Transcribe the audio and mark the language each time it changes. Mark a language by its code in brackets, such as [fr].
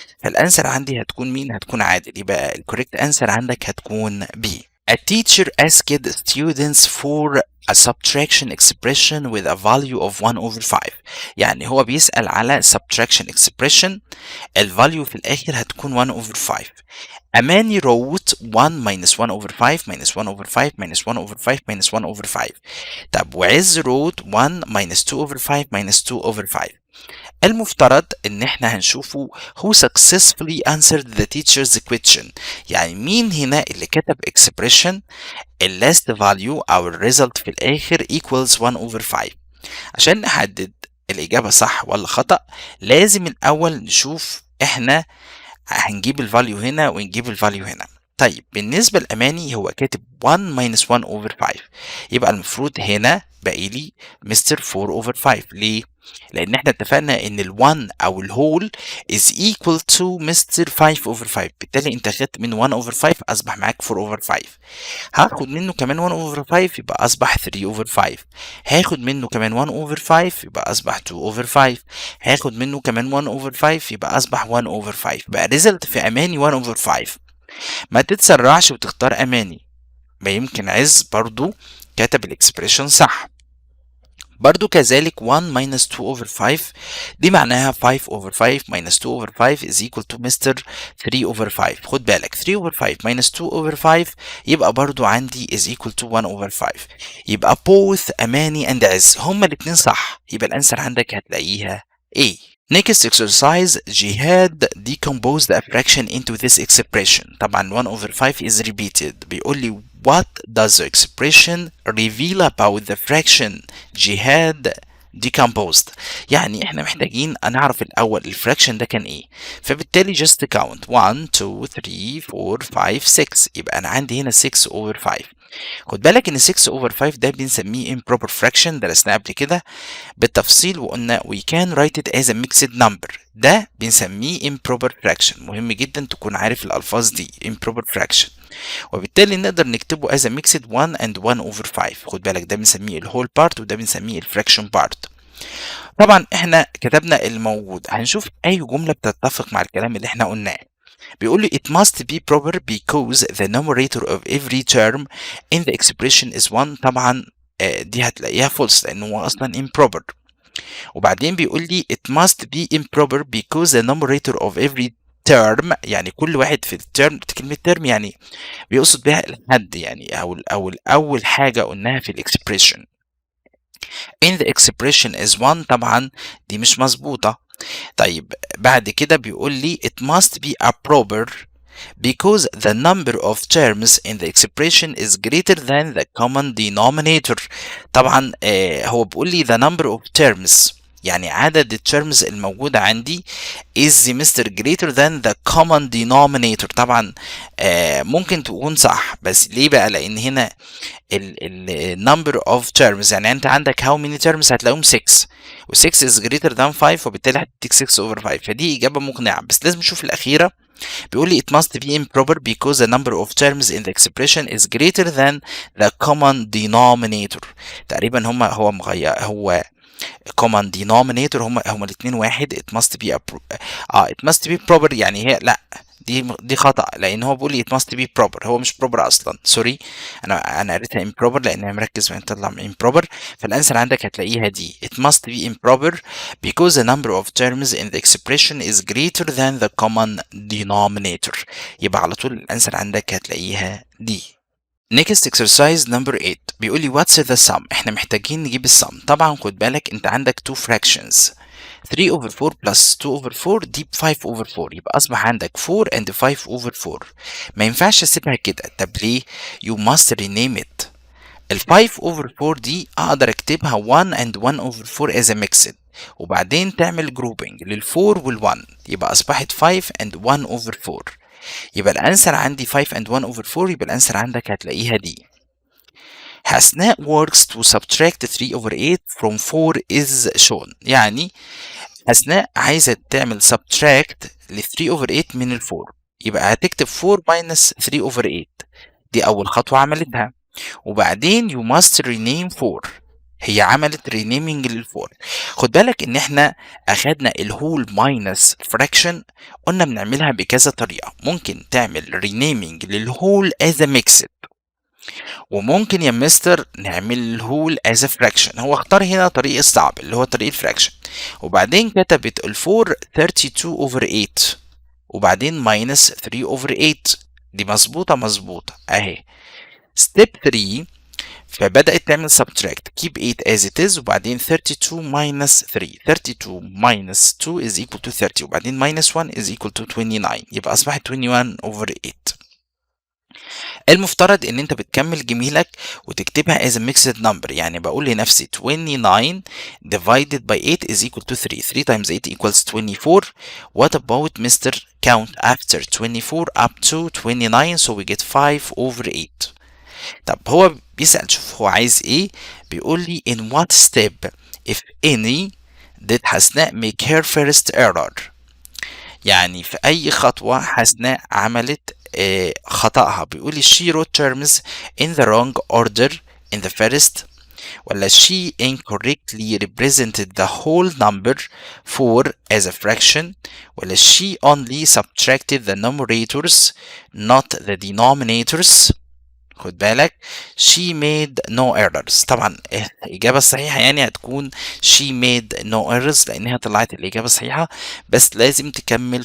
[ar] فالانسر عندي هتكون مين؟ هتكون عادل، يبقى الكوريكت انسر عندك هتكون B. [en] A teacher asked students for a subtraction expression with a value of 1 over 5. [ar] يعني هو بيسأل على subtraction expression الفاليو في الآخر هتكون 1 over 5. [en] أماني wrote 1 minus 1 over 5 minus 1 over 5 minus 1 over 5 minus 1 over 5. طب وعز wrote 1 minus 2 over 5 minus 2 over 5. [ar] المفترض ان احنا هنشوفه [en] who successfully answered the teacher's question. [ar] يعني مين هنا اللي كتب expression ال last value او ال result في الاخر equals 1 over 5. عشان نحدد الاجابة صح ولا خطأ لازم الاول نشوف احنا هنجيب الفاليو هنا ونجيب الفاليو هنا. طيب بالنسبة لأماني هو كاتب 1 minus 1 over 5. يبقى المفروض هنا باقي لي مستر 4 over 5. ليه؟ لأن احنا اتفقنا إن ال 1 أو الهول is equal to مستر 5 over 5. بالتالي أنت خدت من 1 over 5 أصبح معاك 4 over 5. هاخد منه كمان 1 over 5 يبقى أصبح 3 over 5. [en] هاخد منه كمان 1 over 5 يبقى أصبح 2 over 5. هاخد منه كمان 1 over 5 يبقى أصبح 1 over 5. [ar] بقى ريزلت في أماني 1 over 5. ما تتسرعش وتختار أماني. ما يمكن عز برضو كتب الإكسبريشن صح. [en] برضو كذلك 1 minus 2 over 5 دي معناها 5 over 5 minus 2 over 5 is equal to mister 3 over 5. خد بالك 3 over 5 minus 2 over 5 يبقى برضو عندي is equal to 1 over 5. [ar] يبقى both أماني and عز هما الاتنين صح. يبقى الأنسر عندك هتلاقيها A. [en] Next exercise Jihad decomposed a fraction into this expression. [ar] طبعا [en] 1 over 5 is repeated. بيقول لي what does the expression reveal about the fraction Jihad decomposed. [ar] يعني احنا محتاجين نعرف الاول الفراكشن ده كان ايه. [en] فبالتالي just count 1 2 3 4 5 6. [ar] يبقى انا عندي هنا 6 over 5. خد بالك ان 6 over 5 ده بنسميه improper fraction. درسناه قبل كده بالتفصيل وقلنا [en] we can write it as a mixed number. [ar] ده بنسميه improper fraction. مهم جدا تكون عارف الالفاظ دي improper fraction. [en] وبالتالي نقدر نكتبه as a mixed 1 and 1 over 5. [ar] خد بالك ده بنسميه الهول بارت وده بنسميه الفراكشن بارت. طبعا احنا كتبنا الموجود. هنشوف اي جملة بتتفق مع الكلام اللي احنا قلناه. [en] بيقول لي it must be proper because the numerator of every term in the expression is 1. [ar] طبعا دي هتلاقيها false لانه هو اصلا improper. [en] وبعدين بيقول لي it must be improper because the numerator of every term [ar] يعني كل واحد في الترم. كلمة term يعني بيقصد بها الحد يعني او اول حاجة قلناها في الاكسبريشن. [en] in the expression is 1. [ar] طبعا دي مش مظبوطة. طيب بعد كده بيقول لي [en] it must be a proper because the number of terms in the expression is greater than the common denominator. [ar] طبعا هو بيقول لي [en] the number of terms يعني عدد الترمز الموجودة عندي is mister greater than the common denominator. [ar] طبعا ممكن تكون صح بس ليه بقى؟ لأن هنا ال number of terms يعني أنت عندك [en] how many terms [ar] هتلاقيهم 6 و 6 is greater than 5 وبالتالي هتديك 6 over 5. فدي إجابة مقنعة بس لازم نشوف الأخيرة. بيقول لي [en] it must be improper because the number of terms in the expression is greater than the common denominator. [ar] تقريبا هو مغير هو common denominator هما الاثنين واحد. [en] it must be it must be proper [ar] يعني هي لا دي خطأ لأن هو بيقول لي [en] it must be proper. [ar] هو مش proper أصلا سوري. أنا قريتها improper لأن أنا مركز وين تطلع improper. فالأنسر عندك هتلاقيها دي [en] it must be improper because the number of terms in the expression is greater than the common denominator. [ar] يبقى على طول الأنسر عندك هتلاقيها دي. [en] Next exercise number 8 [ar] بيقول لي [en] what's the sum. [ar] احنا محتاجين نجيب السم. [en] طبعا خد بالك انت عندك 2 fractions 3 over 4 plus 2 over 4 دي 5 over 4. يبقى اصبح عندك 4 and 5 over 4. [ar] ما ينفعش اسيبها كده. طب ليه؟ [en] you must rename it. [ar] ال 5 over 4 دي اقدر اكتبها 1 and 1 over 4 as a mixed وبعدين تعمل grouping لل 4 وال 1 يبقى اصبحت 5 and 1 over 4. [en] يبقى الانسر عندي 5 and 1 over 4. [ar] يبقى الانسر عندك هتلاقيها دي. [en] Hasnaa works to subtract 3 over 8 from 4 is shown. [ar] يعني حسناء عايزة تعمل subtract ل 3 over 8 من ال 4. [en] يبقى هتكتب 4 minus 3 over 8. [ar] دي أول خطوة عملتها. [en] وبعدين you must rename 4. [ar] هي عملت renaming لل 4. خد بالك إن إحنا أخدنا الهول minus fraction قلنا بنعملها بكذا طريقة. ممكن تعمل renaming للهول as a mixed وممكن يا مستر نعمله as a fraction. هو اختار هنا طريق الصعب اللي هو طريق الفراكشن، وبعدين كتبت الفور 32 over 8 وبعدين minus 3 over 8. دي مظبوطة اهي. [en] step 3 فبدأت تعمل subtract. keep 8 as it is وبعدين 32 minus 3. 32 minus 2 is equal to 30 وبعدين minus 1 is equal to 29. [ar] يبقى أصبحت 21 over 8. المفترض ان انت بتكمل جميلك وتكتبها as a mixed number. [en] يعني بقول لنفسي 29 divided by 8 is equal to 3. [ar] 3 times 8 equals 24. What about Mr. count after 24 up to 29 so we get 5 over 8. طب هو بيسأل، شوف هو عايز ايه. بيقول لي [en] in what step if any did Hasnaa make her first error. [ar] يعني في أي خطوة حسناء عملت خطأها. بيقول لي [en] she wrote terms in the wrong order in the first، ولا she incorrectly represented the whole number 4 as a fraction، ولا she only subtracted the numerators not the denominators. [ar] خد بالك [en] she made no errors. [ar] طبعا الإجابة الصحيحة يعني هتكون [en] she made no errors [ar] لأنها طلعت الإجابة الصحيحة، بس لازم تكمل.